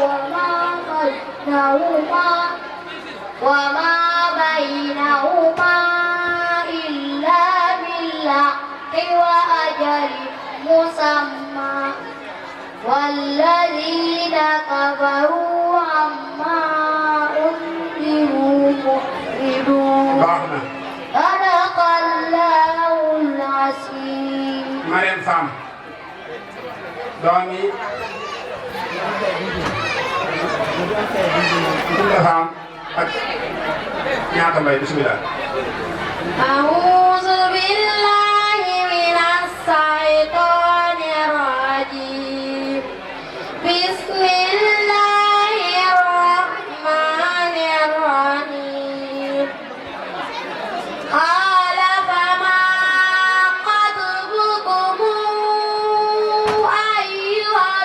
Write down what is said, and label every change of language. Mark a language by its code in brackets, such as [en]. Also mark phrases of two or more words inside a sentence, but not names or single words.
[ar] وما بينهما إلا بالحق وأجل مسمى والذين كفروا عما أنذروا معرضون صدق الله العظيم. [wo] Mariam Fam doomi Dunda Fam ak ñaata mbay bismillah. [ar] أعوذ بالله من الشيطان الرجيم بسم الله الرحمن الرحيم قال فما خطبكم أيها